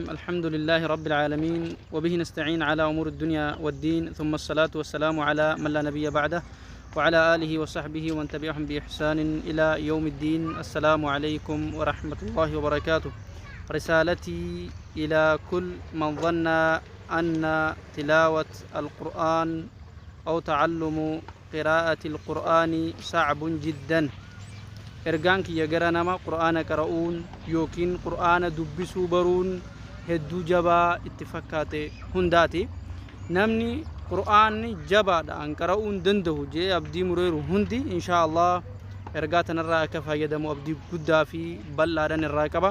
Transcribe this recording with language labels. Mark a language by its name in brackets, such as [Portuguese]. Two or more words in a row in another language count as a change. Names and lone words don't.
[Arabic] الحمد لله رب العالمين، وبه نستعين على أمور الدنيا والدين، ثم الصلاة والسلام على من لا نبي بعده وعلى آله وصحبه ومن تبعهم بإحسان إلى يوم الدين. السلام عليكم ورحمة الله وبركاته. رسالتي إلى كل من ظن أن تلاوة القرآن أو تعلم قراءة القرآن صعب جدا. [Oromo] ergaan kiyya gara nama qur'aana qara'uun yookiin qur'aana dubbisuu baruun hedduu jabaa itti fakkaate hundaati. Namni qur'aanni jabaadhaan qara'uun danda'u jee abdii mureeru hundi [Arabic] إن شاء الله [Oromo] ergaa tanarraa akka fayyadamu abdii guddaa fi bal'aadhaan irraa qaba.